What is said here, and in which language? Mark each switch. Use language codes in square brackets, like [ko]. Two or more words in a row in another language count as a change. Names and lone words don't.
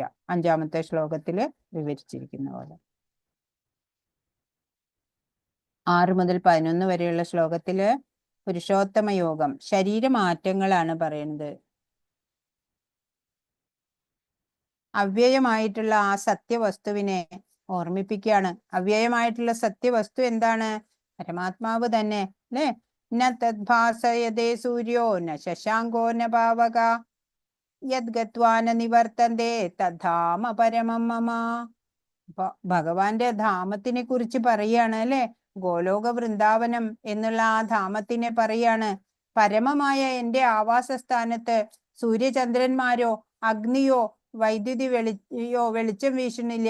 [ml] 5-ാമത്തെ ശ്ലോകത്തില് വിവരിച്ചിരിക്കുന്ന പോലെ. 6 മുതൽ 11 വരെയുള്ള ശ്ലോകത്തില് പുരുഷോത്തമ യോഗം, ശരീരമാറ്റങ്ങളാണ് പറയുന്നത്. അവ്യയമായിട്ടുള്ള ആ സത്യവസ്തുവിനെ ഓർമ്മിപ്പിക്കുകയാണ്. അവ്യയമായിട്ടുള്ള സത്യവസ്തു എന്താണ്? പരമാത്മാവ് തന്നെ, അല്ലെ? [sa] ന തദ്ഭാസയതേ സൂര്യോ ന ശശാങ്കോ ന പാവക യദ്ഗത്വാന നിവർത്തന്തേ തദ്ധാമ പരമം മമ. [ml] അപ്പൊ ഭഗവാന്റെ ധാമത്തിനെ കുറിച്ച് പറയാണ്, അല്ലെ? ഗോലോക വൃന്ദാവനം എന്നുള്ള ആ ധാമത്തിനെ പറയാണ്. പരമമായ എന്റെ ആവാസസ്ഥാനത്ത് സൂര്യചന്ദ്രന്മാരോ അഗ്നിയോ വൈദ്യുതി വെളിച്ചം വീശുന്നില്ല.